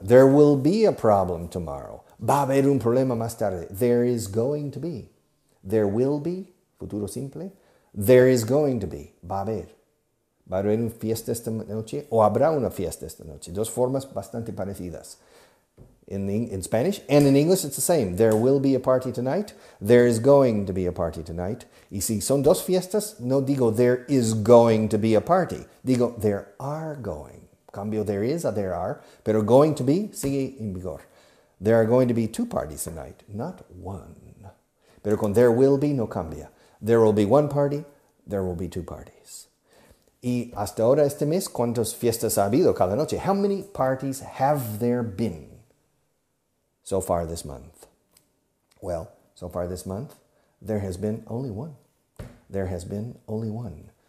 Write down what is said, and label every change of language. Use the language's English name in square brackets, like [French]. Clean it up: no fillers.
[English] There will be a problem tomorrow. [Spanish] Va a haber un problema más tarde. [English] There is going to be. There will be, [Spanish] futuro simple. [English] There is going to be. [Spanish] Va a haber. Va a haber una fiesta esta noche o habrá una fiesta esta noche. Dos formas bastante parecidas. [English] In Spanish and in English it's the same. There will be a party tonight. There is going to be a party tonight. [Spanish] Y si son dos fiestas, no digo [English] there is going to be a party. [Spanish] Digo [English] there are going. [Spanish] Cambio [English] there is a there are. [Spanish] Pero [English] going to be [Spanish] sigue en vigor. [English] There are going to be 2 parties tonight, not 1. [Spanish] Pero con [English] there will be [Spanish] no cambia. [English] There will be 1 party. There will be 2 parties. [Spanish] Y hasta ahora este mes, ¿cuántas fiestas ha habido cada noche? [English] How many parties have there been so far this month? Well, so far this month, there has been only 1. There has been only 1.